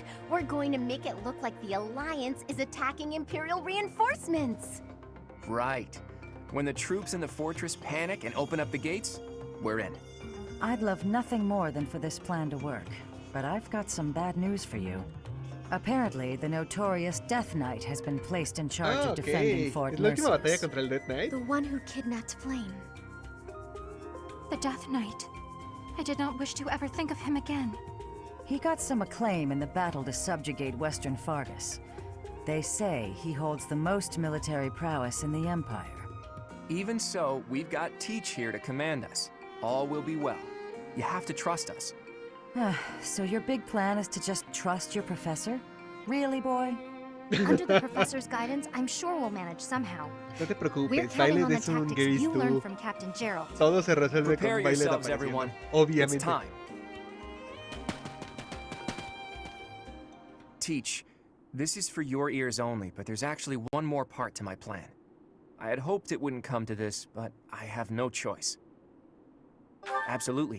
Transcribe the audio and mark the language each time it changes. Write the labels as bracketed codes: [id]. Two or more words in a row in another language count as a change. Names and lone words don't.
[en] We're going to make it look like the Alliance is attacking Imperial reinforcements. Right. When the troops in the fortress panic and open up the gates, we're in. I'd love nothing more than for this plan to work, but I've got some bad news for you. Apparently, the notorious Death Knight has been placed in charge of defending Fort [es] Es la última batalla [en] Mercius. [es] contra el Death Knight. [en] The one who kidnapped Flame. The Death Knight. I did not wish to ever think of him again. He got some acclaim in the battle to subjugate Western Fargus. They say he holds the most military prowess in the Empire. Even so, we've got Teach here to command us. All will be well. You have to trust us. So your big plan is to just trust your professor? Really, boy? Under the professor's guidance, I'm sure we'll manage somehow. [es] No te [en] We're [es] preocupes, [en] counting [es] baile [en] on the [es] de un [en] tactics [es] gris [en] you learned [es] tú. [en] from Captain Gerald. [es] Todo se resuelve [en] Prepare [es] con baile de [en] yourselves, [es] aparición. [en] everyone. [es] Obviamente. [en] It's time. Teach, this is for your ears only, but there's actually one more part to my plan. I had hoped it wouldn't come to this, but I have no choice. Absolutely.